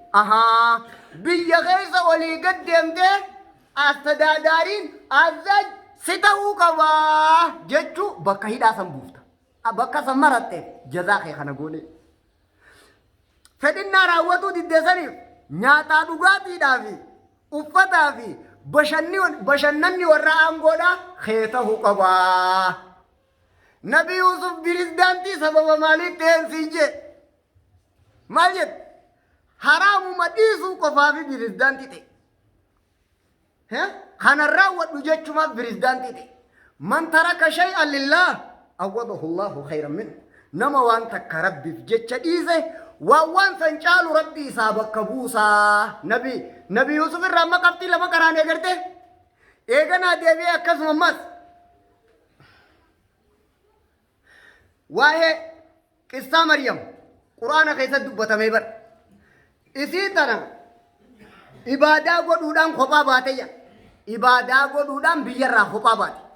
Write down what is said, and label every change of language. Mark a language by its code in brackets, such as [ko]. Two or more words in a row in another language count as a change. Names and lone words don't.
[om] biyya keessa walii gad deemtee astadaadaariin azaj si ta'uu qabaa jechuu bakka hidhaa san buufta bakka san maratte jazaa kee kana goone fedhinnaa raawwatuu diddeessaniif nyaataa dhugaatiidhaa fi uffataa fi bashannanni warra aangoodhaa kee ta'uu qabaa Nabi Yusuf pirezidaantii sababa maaliif ta'een siin jee maal jedhe haraamuma dhiisuu qofaa fi pirezidaantii ta'e kanarraa wadhu jechumaaf pirezidaantii ta'e [ar] من ترك شيئا لله عوضه الله خيرا منه [om] nama waan takka rabbiif jecha dhiise waan san caalu rabbi isaa bakka buusaa nabi Yusuf irraa amma qabxii lama qaraan eegarte eeganaa deebi'ee akkasumas waa'ee qissaa Maryam quraana keessatti dubbatamee bar isii tana ibaadaa godhuudhaan kophaa baateyya ibaadaa godhuudhaan biyyarraa kophaa baate